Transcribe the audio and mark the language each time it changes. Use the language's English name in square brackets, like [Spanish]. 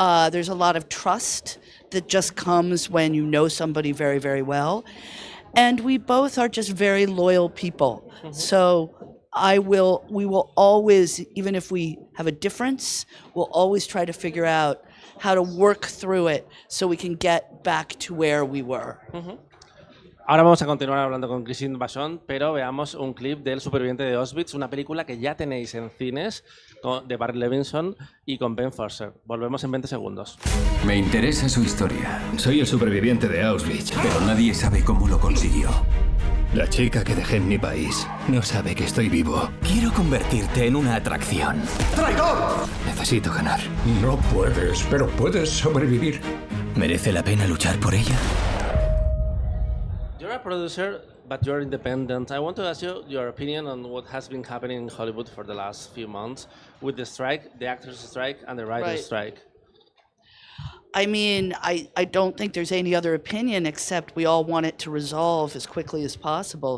[English] There's a lot of trust that just comes when you know somebody very, very well. And we both are just very loyal people. So we will always, even if we have a difference, we'll always try to figure out how to work through it so we can get back to where we were. [Spanish] Ahora vamos a continuar hablando con Christine Vachon, pero veamos un clip del Superviviente de Auschwitz, una película que ya tenéis en cines de Barry Levinson y con Ben Foster. Volvemos en 20 segundos. Me interesa su historia, Soy el superviviente de Auschwitz. pero nadie sabe cómo lo consiguió. La chica que dejé en mi país no sabe que estoy vivo. Quiero convertirte en una atracción. Necesito ganar. No puedes, pero puedes sobrevivir. ¿Merece la pena luchar por ella? [English] You're a producer, but you're independent. I want to ask you your opinion on what has been happening in Hollywood for the last few months with the strike, the actors' strike, and the writers' strike. I mean, I don't think there's any other opinion except we all want it to resolve as quickly as possible.